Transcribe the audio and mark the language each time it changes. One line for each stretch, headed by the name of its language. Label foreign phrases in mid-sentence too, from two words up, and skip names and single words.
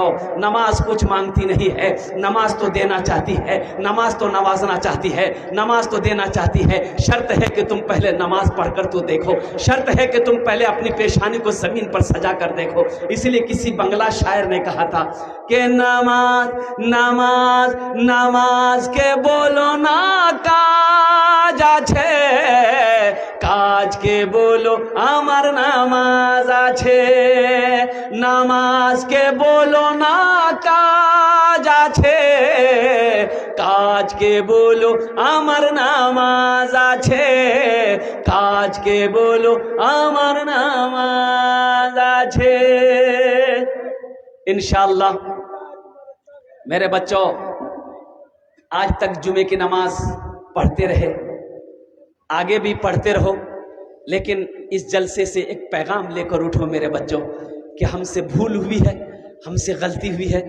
Urdu: نماز کچھ مانگتی نہیں ہے, نماز تو دینا چاہتی ہے, نماز تو نوازنا چاہتی ہے, نماز تو دینا چاہتی ہے. شرط ہے کہ تم پہلے نماز پڑھ کر تو دیکھو, شرط ہے کہ تم پہلے اپنی پیشانی کو زمین پر سجا کر دیکھو. اسی لیے کسی بنگلہ شاعر نے کہا تھا کہ
Bangla: নামাজ নামাজ নামাজ কে বলো না কাজ আছে, কাজ কে বলো আমার নামাজ আছে. নামাজ কে বলো না কাজ আছে, কাজ কে বলো আমার নামাজ আছে, কাজ কে বলো আমার নামাজ আছে.
Urdu: انشاءاللہ میرے بچوں, آج تک جمعے کی نماز پڑھتے رہے, آگے بھی پڑھتے رہو, لیکن اس جلسے سے ایک پیغام لے کر اٹھو میرے بچوں کہ ہم سے بھول ہوئی ہے, ہم سے غلطی ہوئی ہے.